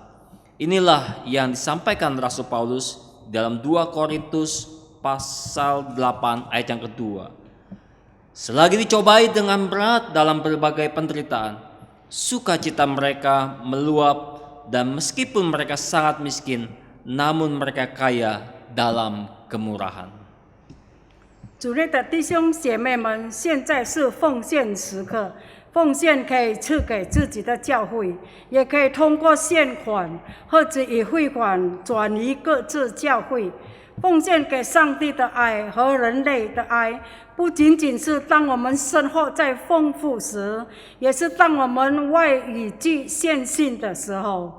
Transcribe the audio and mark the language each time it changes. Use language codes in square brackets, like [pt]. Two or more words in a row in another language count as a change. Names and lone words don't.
[id] Inilah yang disampaikan Rasul Paulus dalam 2 Korintus pasal 8 ayat yang kedua. Selagi dicobai dengan berat dalam berbagai penderitaan, sukacita mereka meluap, dan meskipun mereka sangat miskin, namun mereka kaya dalam kemurahan. [zh] 主内的弟兄姐妹们，现在是奉献时刻。奉献可以赐给自己的教会，也可以通过献款或者以汇款转移各自教会。奉献给上帝的爱和人类的爱，不仅仅是当我们生活在丰富时，也是当我们外语具献信的时候。